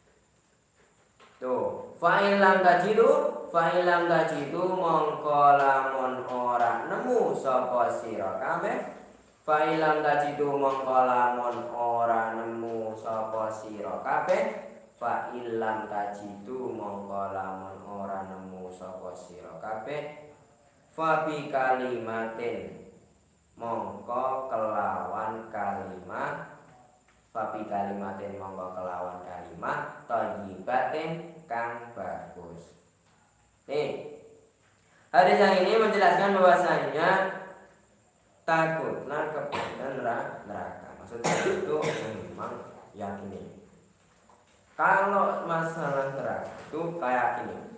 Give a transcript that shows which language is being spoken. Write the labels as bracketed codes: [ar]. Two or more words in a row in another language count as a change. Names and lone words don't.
[jv] Tuh, [ar] فإلم تجدوا [jv] mongko lamun ora nemu sapa sira kabeh. [ar] فإلم تجدوا [jv] mongko lamun ora nemu sapa sira kabeh. [ar] فإلم تجدوا [jv] mongko lamun ora nemu sapa sira kabeh. [ar] فبكلمة [jv] mongko kelawan kalimat. [ar] فبكلمة [jv] mongko kelawan kalimat thayyibatin kang bagus. [id] Hadis yang ini menjelaskan bahwasanya takutlah kepada neraka. Maksudnya itu memang yakini. Kalau masalah neraka itu kayak gini.